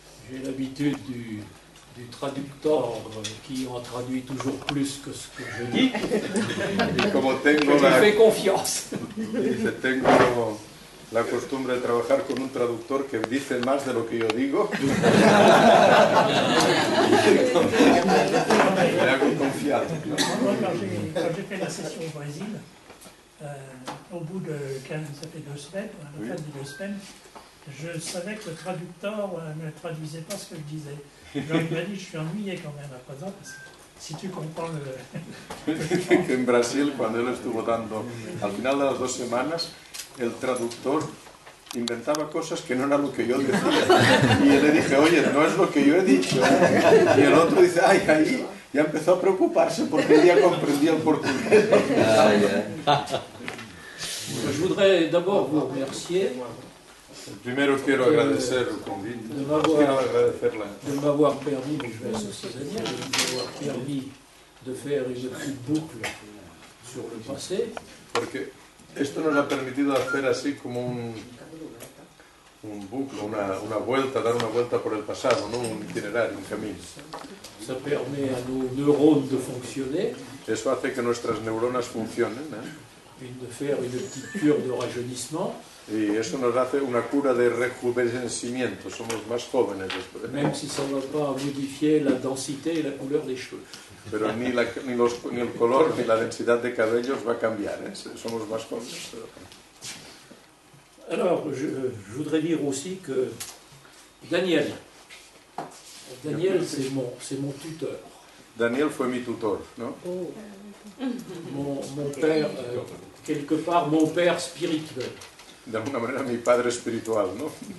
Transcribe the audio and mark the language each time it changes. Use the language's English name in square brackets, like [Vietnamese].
[French] J'ai l'habitude du traductor qui en traduit toujours plus que ce que je dis. Je fais confiance. [Spanish] Tengo la costumbre de trabajar con un traductor que dice más de lo que yo digo. Me hago confianza. [French] Moi, quand j'ai fait la session au Brésil, au bout de 15, ça fait 2 semaines, à la fin des 2 semaines, je savais que le traducteur ne traduisait pas ce que je disais. Alors il m'a dit, je suis ennuyé quand même à présent, parce que si tu comprends le... [Spanish] Que en Brasil, cuando él estuvo dando, al final de las 2 semanas, el traductor inventaba cosas que no era lo que yo decía. Y yo le dije, oye, no es lo que yo he dicho. Y el otro dice, ay, ahí ya empezó a preocuparse porque él ya comprendía el portugués. [French] Je voudrais d'abord vous remercier [Spanish] Primero quiero agradecer el convite. [French] de m'avoir permis, mais je vais associer Daniel, de m'avoir permis de faire une petite boucle sur le passé. [Spanish] Porque esto nos ha permitido hacer así como un bucle, una vuelta, dar una vuelta por el pasado, ¿no? Un itinerario, un camino. [French] Ça permet à nos neurones de fonctionner. [Spanish] Eso hace que nuestras neuronas funcionen, [French] De faire une petite cure de rajeunissement. [Spanish] Y eso nos hace una cura de rejuvenecimiento, somos más jóvenes después. [French] Même si ça ne va pas modifier la densité et la couleur des cheveux. [Spanish] Pero ni el color ni la densidad de cabellos va a cambiar, somos más jóvenes. Pero... [French] Alors, je voudrais dire aussi que Daniel, c'est mon tuteur. [Spanish] Daniel fue mi tutor, ¿no? [French] Mon père, quelque part, mon père spirituel. [Spanish] De alguna manera mi padre espiritual, ¿no?